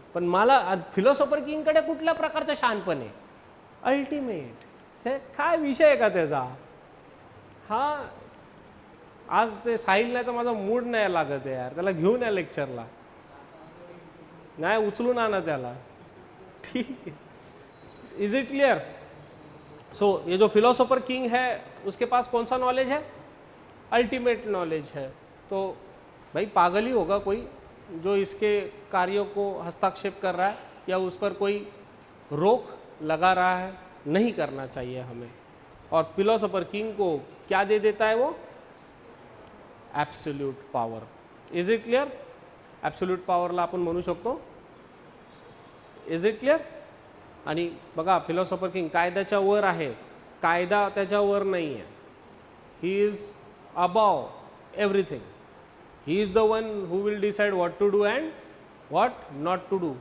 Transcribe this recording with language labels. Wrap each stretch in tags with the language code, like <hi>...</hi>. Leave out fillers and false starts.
<mr>पण मला फिलॉसॉफर किंगकडे कुठल्या प्रकारचं शहाणपण आहे? अल्टिमेट. हे काय विषय आहे का त्याचा? हा, आज ते साहिल नाही तर माझा मूड नाही लागत आहे यार, त्याला घेऊन या लेक्चरला, नाही उचलून आणा त्याला. ठीक आहे.</mr> <en>Is it clear?</en> <hi>सो ये जो फिलोसोफर किंग है उसके पास कौन सा नॉलेज है? अल्टीमेट नॉलेज है. तो भाई पागल ही होगा कोई जो इसके कार्यों को हस्तक्षेप कर रहा है या उस पर कोई रोक लगा रहा है. नहीं करना चाहिए हमें. और फिलोसोफर किंग को क्या दे देता है वो?</hi> <en>Absolute power. Is it clear?</en> <mr>Absolute पॉवरला आपण म्हणू शकतो.</mr> <en>Is it clear?</en> <mr>आणि बघा, फिलॉसॉफर किंग कायद्याच्या वर आहे, कायदा त्याच्यावर नाही आहे.</mr> <en>He is above everything. He is the one who will decide what to do and what not to do.</en>